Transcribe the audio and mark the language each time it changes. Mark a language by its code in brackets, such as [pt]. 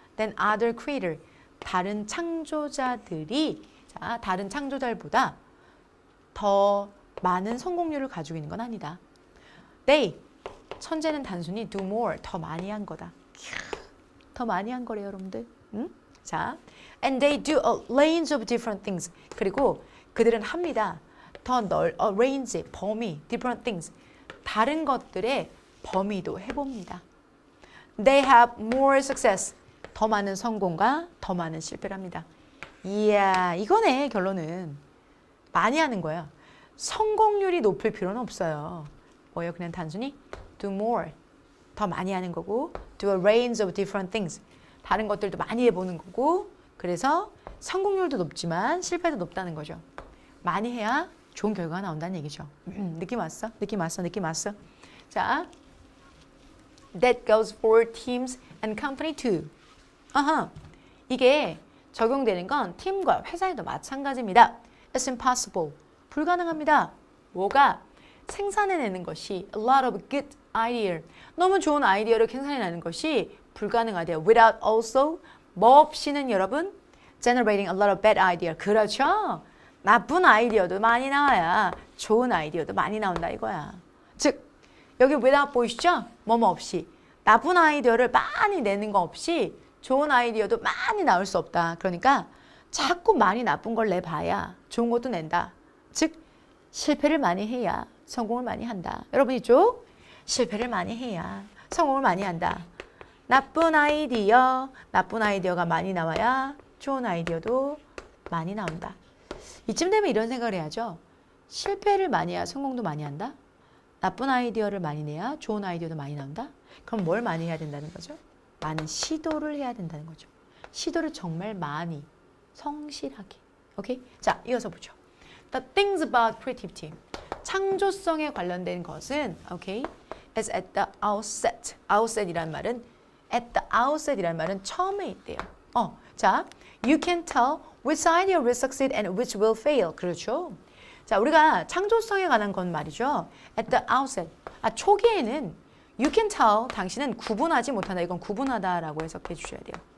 [en] than other creator, [ko] 다른 창조자들이, 자, 다른 창조자들보다 더 많은 성공률을 가지고 있는 건 아니다. They, 천재는 단순히 [en] do more, [ko] 더 많이 한 거다. 더 많이 한 거래요, 여러분들. 응? [en] 자, and they do a range of different things. [ko] 그리고 그들은 합니다. 더 range, 범위, [en] different things. [ko] 다른 것들의 범위도 해봅니다. [en] They have more success. [ko] 더 많은 성공과 더 많은 실패를 합니다. 이야, 이거네, 결론은. 많이 하는 거야. 성공률이 높을 필요는 없어요. 뭐예요? 그냥 단순히 [en] do more. [ko] 더 많이 하는 거고 [en] do a range of different things. [ko] 다른 것들도 많이 해보는 거고 그래서 성공률도 높지만 실패도 높다는 거죠. 많이 해야 좋은 결과가 나온다는 얘기죠. 느낌 왔어? 느낌 왔어? 느낌 왔어? [en] 자, that goes for teams and company too. [ko] 이게 적용되는 건 팀과 회사에도 마찬가지입니다. [en] It's impossible. [ko] 불가능합니다. 뭐가? 생산해내는 것이 [en] a lot of good idea. [ko] 너무 좋은 아이디어를 생산해내는 것이 불가능하대요. [en] Without also, [ko] 뭐 없이는 여러분 [en] generating a lot of bad idea. [ko] 그렇죠? 나쁜 아이디어도 많이 나와야 좋은 아이디어도 많이 나온다 이거야. 즉, 여기 without 보이시죠? 뭐뭐 없이. 나쁜 아이디어를 많이 내는 거 없이 좋은 아이디어도 많이 나올 수 없다. 그러니까 자꾸 많이 나쁜 걸 내봐야 좋은 것도 낸다. 즉, 실패를 많이 해야 성공을 많이 한다. 여러분 있죠? 실패를 많이 해야 성공을 많이 한다. 나쁜 아이디어가 많이 나와야 좋은 아이디어도 많이 나온다. 이쯤 되면 이런 생각을 해야죠. 실패를 많이 해야 성공도 많이 한다. 나쁜 아이디어를 많이 내야 좋은 아이디어도 많이 나온다. 그럼 뭘 많이 해야 된다는 거죠? 많은 시도를 해야 된다는 거죠. 시도를 정말 많이, 성실하게. 오케이? 자, 이어서 보죠. [en] The things about creativity. [ko] 창조성에 관련된 것은, 오케이? [en] is at the outset. [ko] outset이란 말은 at the outset이란 말은 처음에 있대요. [en] 자, you can tell which idea will succeed and which will fail. [ko] 그렇죠? 자, 우리가 창조성에 관한 건 말이죠. [en] at the outset. [ko] 초기에는 [en] you can tell, [ko] 당신은 구분하지 못한다. 이건 구분하다라고 해석해 주셔야 돼요.